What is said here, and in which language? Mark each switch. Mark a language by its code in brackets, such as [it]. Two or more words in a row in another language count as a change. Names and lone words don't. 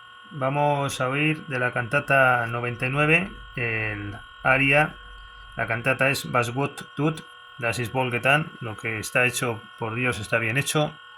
[es] Vamos a oír de la cantata 99 el aria. La cantata es Was gut tut, das ist wohl getan. Lo que está hecho por Dios está bien hecho.